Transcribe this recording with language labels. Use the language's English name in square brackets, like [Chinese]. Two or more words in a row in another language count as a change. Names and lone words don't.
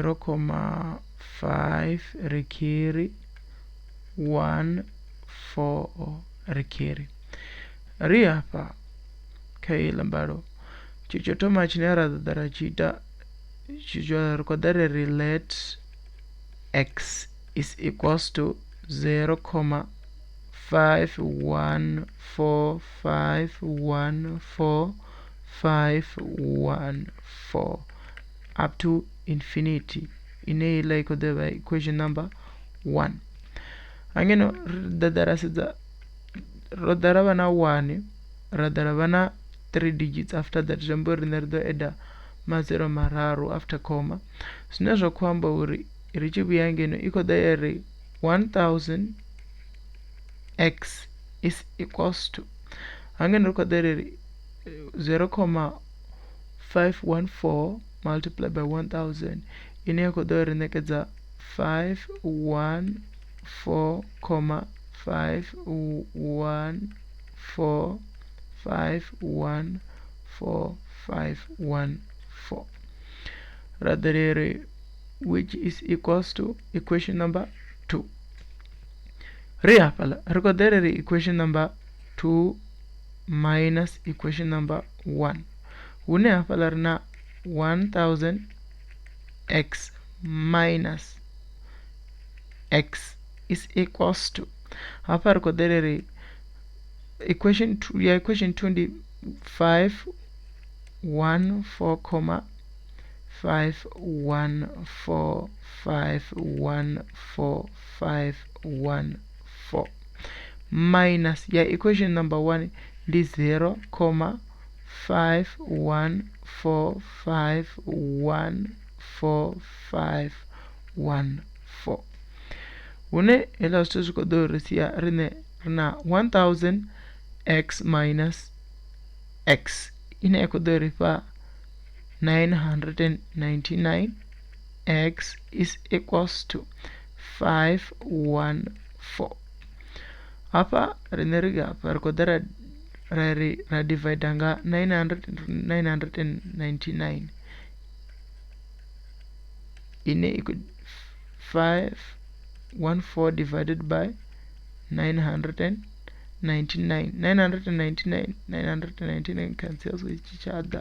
[Venda] 0,5 ri carry 1,4 ri carry ri hafha kha heiḽa mbalo tshithu tsho thoma tshine ra ḓa ra tshi ita ri khou ḓa ri [English] let x is equals to [Venda] 0,514514514 [English] up to infinity [Venda] ine heiḽa i khou ḓo vha [English] equation number 1 [Venda] hangeno ri ḓa ra sedza ro ḓa ra vha na 1 ra ḓa ra vha na 3 [English] digits after that [Venda] zwi amba uri riṋe ri ḓo adda mazero mararu [English] after comma [Venda] zwine zwa khou amba uri ri tshi vhuya ngeno i khou ḓa ya ri 1000 [English] x is equals to [Venda] hangeno ri khou ḓa ri 0,514 [English] multiplied by [Venda] 1000 ine ya khou ḓa ri ṋekedza 514514514 ra ḓa ri [English] which is equals to equation number 2 [Venda] ri hafhaḽa ri khou ḓa ri [English] equation number 2 minus equation number 1 [Venda] hune hafhaḽa ri na [English] 1000 x minus x is equals to [Venda] hafha ri khou ḓa ri [English] equation 2 [Venda] ya [English] equation 2 [Venda] ndi 514514514 minus ya [English] equation number 1 [Venda] ndi 0,514514514 hune heiḽa zwithu zwi khou ḓo ri sia riṋe ri na [English] 1000 x minus x [Venda] ine ya khou ḓo ri fha 999 [English] x is equals to 514 [Venda] apa rineriga parkodara ra divide nga 999 ine [English] equal 514 divided by 999 cancels with each other.